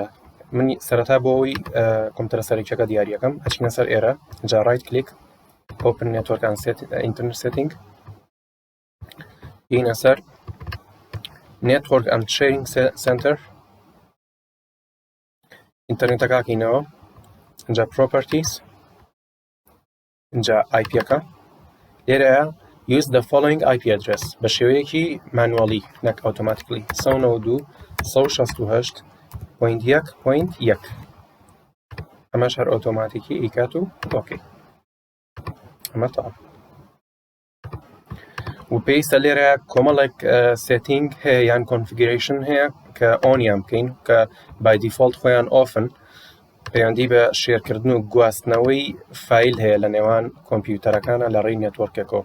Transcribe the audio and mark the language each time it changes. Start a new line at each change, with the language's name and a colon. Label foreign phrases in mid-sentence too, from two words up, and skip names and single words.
Central Kurdish: من سەرەتا بۆ ئەوەی کۆمپیوتەرە سەرەکیەکە دیاریەکەم ئەچینە سەر ئێرە، جا
English: right click Open Network and Internet Setting،
Central Kurdish: بینە سەر
English: Network and Sharing Center،
Central Kurdish: ئینتەرنێتەکە کەینەوە، اینجا Properties، اینجا IP-یەکە، لێرەیە
English: Use the following IP address
Central Kurdish: بە شێوەیەکی مانوەڵی نەک ئۆتۆماتیکلی 192.168.1.1. ئەمەش هەر ئۆتۆماتیکی ئیکات و ئۆکەی. ئەمە تاڵ و پێویستە لێرە کۆمەڵێک سێتینگ هەیە یان کۆنفیگریشن هەیە کە ئۆنیان بکەین کە
English: by default
Central Kurdish: خۆیان ئۆفن، پەیوەندی بە شێرکردن و گواستنەوەی فایل هەیە لە نێوان کۆمپیوتەرەکانە لە ڕێی نێتوەرکێکەوە.